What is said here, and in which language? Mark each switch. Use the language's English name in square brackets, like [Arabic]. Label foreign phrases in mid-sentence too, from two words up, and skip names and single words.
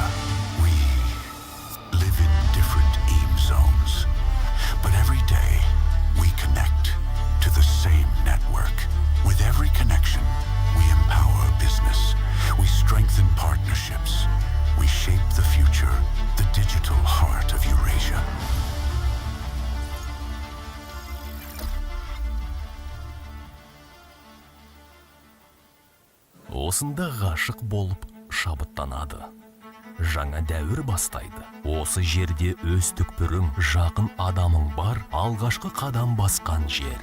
[English] We live in different zones, but every day we connect to the same network. With every connection, we empower business, we strengthen partnerships, we shape the future, the digital heart of Eurasia. [Kazakh] Осында ғашық болып шабыттанады. Жаңа дәуір бастайды. Осы жерде өз түкпірің, жақын адамың бар, алғашқы қадам басқан жер.